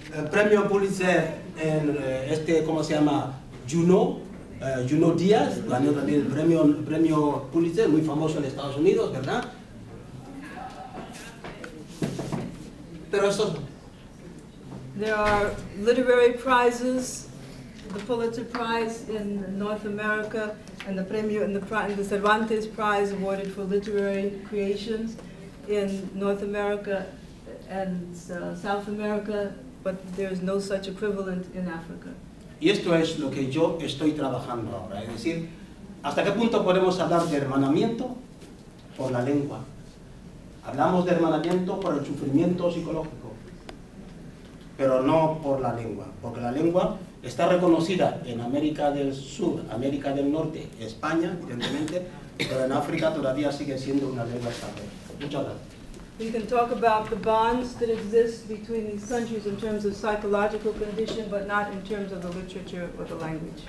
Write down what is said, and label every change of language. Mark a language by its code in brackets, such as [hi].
[es] premio Pulitzer en ¿cómo se llama? Juno Díaz, ganó también el premio Pulitzer, muy famoso en Estados Unidos, ¿verdad? Pero eso... [en] There are literary prizes, the Pulitzer Prize in North America, and the Cervantes Prize awarded for literary creations in North America and South America, but there is no such equivalent in Africa. [es] Y esto es lo que yo estoy trabajando ahora, es decir, ¿hasta qué punto podemos hablar de hermanamiento por la lengua? Hablamos de hermanamiento por el sufrimiento psicológico, pero no por la lengua, porque la lengua está reconocida en América del Sur, América del Norte, España, evidentemente, pero en África todavía sigue siendo una lengua extranjera. Muchas gracias. [en] We can talk about the bonds that exist between these countries in terms of psychological condition, but not in terms of the literature or the language.